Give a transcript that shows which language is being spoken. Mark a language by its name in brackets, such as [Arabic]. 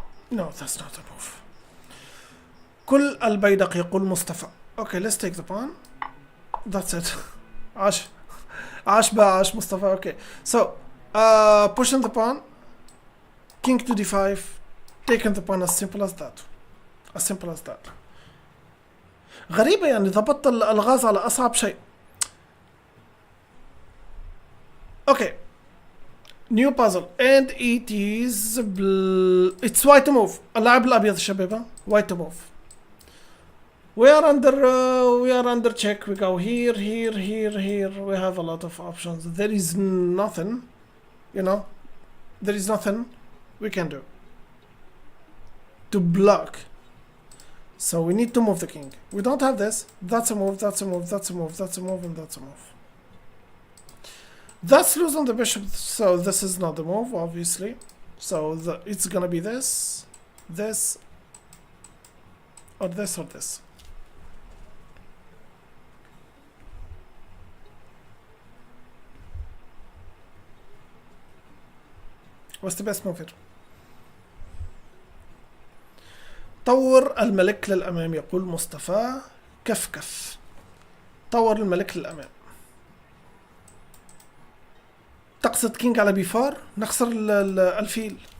[English] No, that's not a move. [Arabic] كل البيدق يقول مصطفى. [English] Okay, let's take the pawn. That's it. [Arabic] عاش مصطفى. [English] Okay, so pushing the pawn. King to d5. Taking the pawn. As simple as that. As simple as that. [Arabic] غريبة يعني ضبطت الألغاز على أصعب شيء. [English] Okay. New puzzle and it is it's white to move. [Arabic] اللاعب الأبيض الشبيبة. [English] White to move. We are under check. We go here. We have a lot of options. There is nothing, you know. There is nothing we can do to block. So we need to move the king. We don't have this. That's a move. That's a move. That's a move. That's a move. And that's a move. That's losing the bishop, so this is not the move, obviously. So it's gonna be this, or this. What's the best move here? [Arabic] طور الملك للأمام يقول مصطفى. كف طور الملك للأمام. تقصد كينج على بي 4 نخسر الفيل.